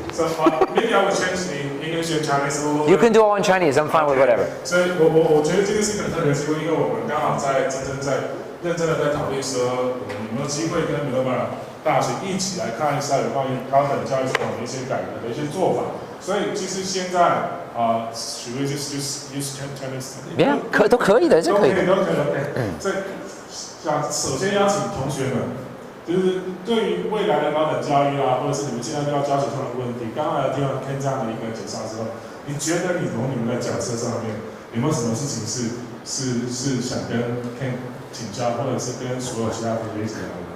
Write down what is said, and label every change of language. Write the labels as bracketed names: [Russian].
[English] So maybe I will change in English and Chinese a little. You can do all in Chinese. I'm fine with whatever. [Chinese] 所以我觉得今天是一个特别的机会，因为我们刚好在认真的在讨论说，我们有没有机会跟Milova大学一起来看一下有关于高等教育系统的一些改革的一些做法。所以其实现在 [English] should we just use Chinese? [Chinese] Yeah， 都可以的，这可以的。都可以。所以首先邀请同学们，就是对于未来的高等教育或者是你们现在要教学上的问题，刚才听到 Kenn 这样的一个介绍之后，你觉得你从你们的角色上面有没有什么事情是想跟 Kenn 请教，或者是跟所有其他同学一起聊的？